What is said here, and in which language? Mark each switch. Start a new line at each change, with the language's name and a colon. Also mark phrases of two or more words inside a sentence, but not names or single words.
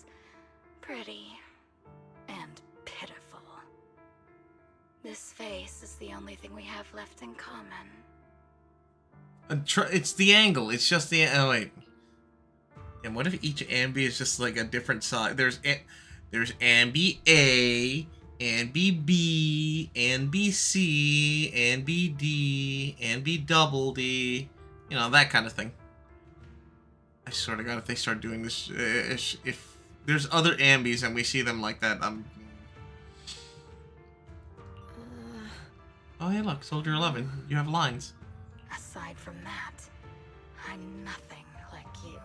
English: Pretty and pitiful. This face is the only thing we have left in common. It's the angle. It's just the... Oh, wait. And what if each Ambi is just like a different size? There's Ambi A, Ambi B, Ambi C, Ambi D, Ambi double D. You know, that kind of thing. I swear to God, if they start doing this, if there's other Ambis and we see them like that, Oh, hey, look, Soldier 11. You have lines. Aside from that, I'm nothing like you.